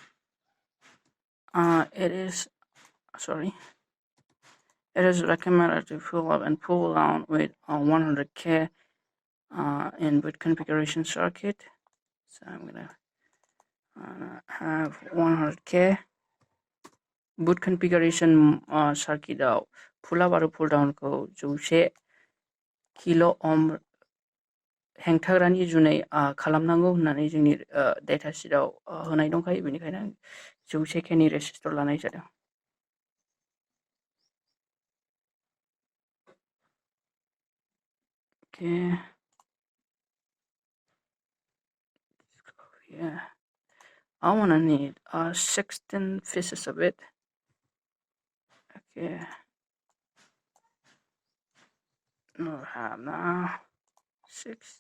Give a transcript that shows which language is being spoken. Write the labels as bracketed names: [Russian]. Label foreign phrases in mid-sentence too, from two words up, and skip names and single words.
[English] It is recommended to pull up and pull down with 100K in boot configuration circuit. So I'm gonna have 100K boot configuration circuit out. Pull up or pull down ko 100 kilo ohm [Bodo] हेंथाग्रानि जुनै खालामनांगौ होननानै जोंनि [English] data sheet [Bodo] होनाय दंखायो, बेनिखायनो 100K नि रेसिस्टर लानाय जादों. [English] Okay. Yeah. I wanna need 16 pieces of it. Okay. No, I have now 6.